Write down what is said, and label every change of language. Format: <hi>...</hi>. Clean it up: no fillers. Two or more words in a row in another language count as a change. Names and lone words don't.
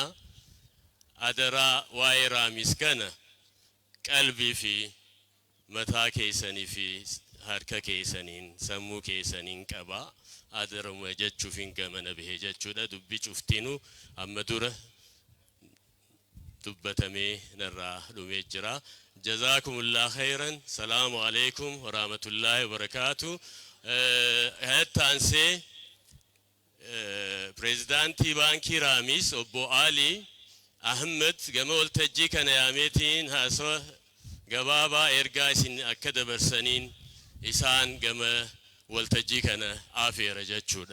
<om>Adaraa waa'ee Raammis kana qalbii fi mataa keessanii fi harka keessaniin, sammuu keessaniin qabaa. Adaruma jechuuf hin gamana bahee jechuudha. Dubbi cuftinuu amma dura dubbatamee narraa dhumee jira.</om> <ar>جزاكم الله خيرا. السلام عليكم ورحمة الله وبركاته.</ar> <om>Hattaanse Prezidaantii Baankii Raammis obbo Ali Ahmad gama waltajjii kana yaameetiin haasawa gabaabaa ergaa isin akka dabarsaniin isaan gama waltajjii kana afeera jechuudha.</om>